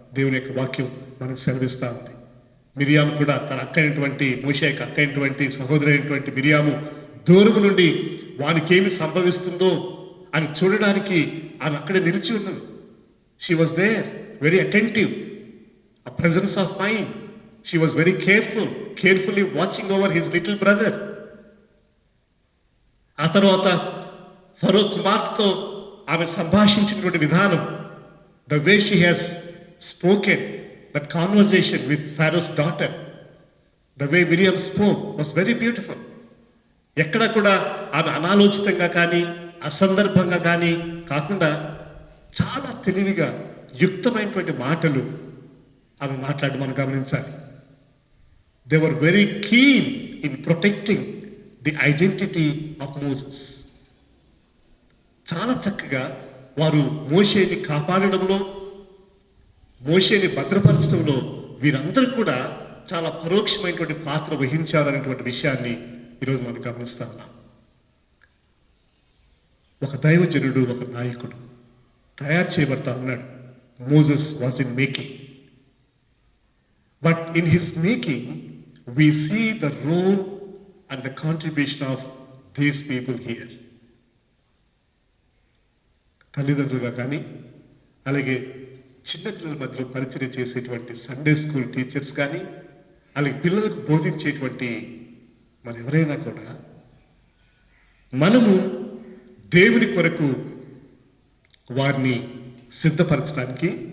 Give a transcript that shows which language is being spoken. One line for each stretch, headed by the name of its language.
Telugu: దేవుని యొక్క వాక్యం మనకు సెలవిస్తూ ఉంది. మిరియాము కూడా తన అక్క అయినటువంటి, మోషే యొక్క అక్క అయినటువంటి, సహోదరి అయినటువంటి మిరియాము దూరము నుండి వానికి ఏమి సంభవిస్తుందో అని చూడడానికి ఆమె అక్కడే నిలిచి ఉన్నది.
English: She was there, very attentive, a presence of mind. She was very carefully watching over his little brother.
Telugu: ఆ తర్వాత ఫరో కుమార్తెతో ఆమె సంభాషించినటువంటి విధానం,
English: the way she has spoken, that conversation with Pharaoh's daughter, the way Miriam spoke was very beautiful.
Telugu: ఎక్కడ కూడా ఆమె అనాలోచితంగా కానీ అసందర్భంగా కానీ కాకుండా చాలా తెలివిగా యుక్తమైనటువంటి మాటలు ఆమె మాట్లాడి మనం గమనించాలి.
English: They were very keen in protecting the identity of Moses.
Telugu: చాలా చక్కగా వారు మోషేని కాపాడడంలో, మోషేని భద్రపరచడంలో వీరందరూ కూడా చాలా పరోక్షమైనటువంటి పాత్ర వహించారనేటువంటి విషయాన్ని ఈరోజు మనం గమనిస్తా ఉన్నాం. ఒక దైవజనుడు, ఒక నాయకుడు తయారు చేయబడతా ఉన్నాడు.
English: Moses was in making, but in his making we see the role and the contribution of these people here.
Telugu: తల్లిదండ్రులుగా కానీ, అలాగే చిన్నపిల్లల మధ్యలో పరిచయం చేసేటువంటి సండే స్కూల్ టీచర్స్ కానీ, అలాగే పిల్లలకు బోధించేటువంటి మరి ఎవరైనా కూడా మనము దేవుని కొరకు వారిని సిద్ధపరచడానికి